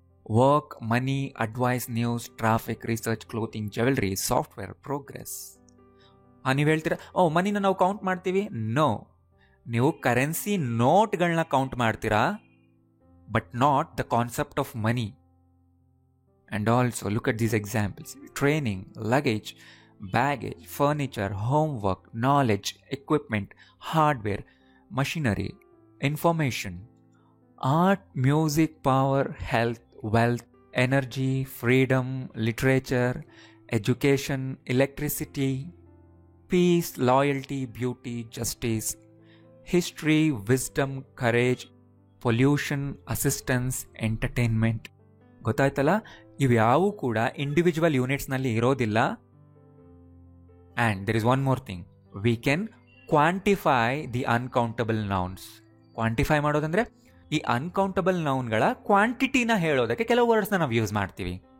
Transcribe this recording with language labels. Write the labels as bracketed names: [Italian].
[English] Work, money, advice, news, traffic, research, clothing, jewellery, software, progress. [Kannada] ನೀವು ಹೇಳ್ತೀರಾ, ಮನಿನ ನಾವು ಕೌಂಟ್ ಮಾಡ್ತೀವಿ. ನೋ, ನೀವು ಕರೆನ್ಸಿ ನೋಟ್ಗಳನ್ನ ಕೌಂಟ್ ಮಾಡ್ತೀರಾ, [English] But not the concept of money. And also look at these examples: training, luggage, baggage, furniture, homework, knowledge, equipment, hardware, machinery, information, art, music, power, health, wealth, energy, freedom, literature, education, electricity, peace, loyalty, beauty, justice, history, wisdom, courage, pollution, assistance, entertainment. [Kannada] ಗೊತ್ತಾಯ್ತಲ್ಲ? ಇವ್ಯಾವು ಕೂಡ individual ಯೂನಿಟ್ಸ್ನಲ್ಲಿ ಇರೋದಿಲ್ಲ. [English] And there is one more thing, we can quantify the uncountable nouns. [Kannada] Quantify ಮಾಡೋದಂದ್ರೆ ಈ uncountable ನೌನ್ಗಳ ಕ್ವಾಂಟಿಟಿನ ಹೇಳೋದಕ್ಕೆ ಕೆಲವು ವರ್ಡ್ಸ್ನ ನಾವು use ಮಾಡ್ತೀವಿ.